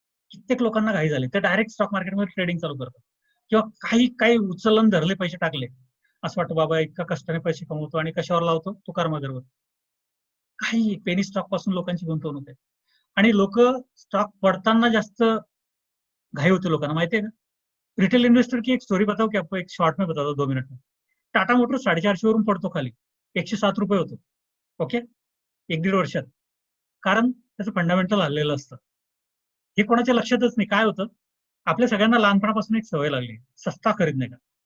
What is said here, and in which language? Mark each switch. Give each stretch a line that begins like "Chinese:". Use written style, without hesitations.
Marathi: कित्येक लोकांना घाई झाली, ते डायरेक्ट स्टॉक मार्केटमध्ये ट्रेडिंग चालू करतात, किंवा काही काही उचलून धरले पैसे टाकले, असं वाटतं बाबा इतका कष्टाने पैसे कमवतो आणि कशावर लावतो, तुकार मगरवर. काही पेनी स्टॉक पासून लोकांची गुंतवणूक आहे. आणि लोक स्टॉक पडताना जास्त घाई होते लोकांना, माहितीये का?
Hindi: रिटेल इन्वेस्टर की एक स्टोरी बताओ की आपको, एक शॉर्ट में बताता हूँ 2 मिनट में.
Marathi: टाटा मोटर्स 450 वरून पडतो खाली, 107 रुपये होतो. ओके. 1-1.5 वर्षात. कारण त्याचं फंडामेंटल हल्लेलं असतं. हे कोणाच्या लक्षातच नाही. काय होतं, आपल्या सगळ्यांना लहानपणापासून एक सवय लागली,
Hindi: सस्ता खरीदणे का.